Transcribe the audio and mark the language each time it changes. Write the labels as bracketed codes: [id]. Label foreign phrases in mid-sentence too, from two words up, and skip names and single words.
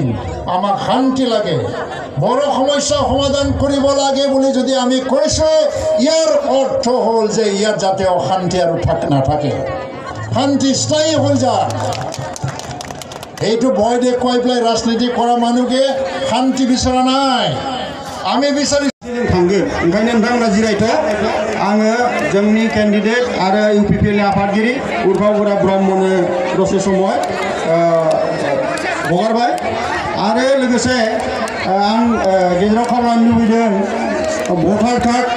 [as] আমাক শান্তি লাগে, বড়ো সমস্যা সমাধান কৰিব লাগে বুলি যদি আমি কৈছোঁ, ইয়াৰ অৰ্থ হ'ল যে ইয়াত যাতে অশান্তি আৰু নাথাকে, শান্তি স্থায়ী হৈ যায়। এইটো ভয় দেখুৱাই পেলাই ৰাজনীতি কৰা মানুহকে শান্তি বিচৰা নাই, আমি বিচাৰিছোঁ। [brx] थांगोन ओंखायनो नोंथांमोना जिरायथो। आङो जोंनि केन्डिडेट आरो UPPLनि आफादगिरि उर्फा बरा ब्रह्मनो दसे समय हगारबाय। आरो लोगोसे आं गेजेराव खावलायनो लुबैदों [en] voter card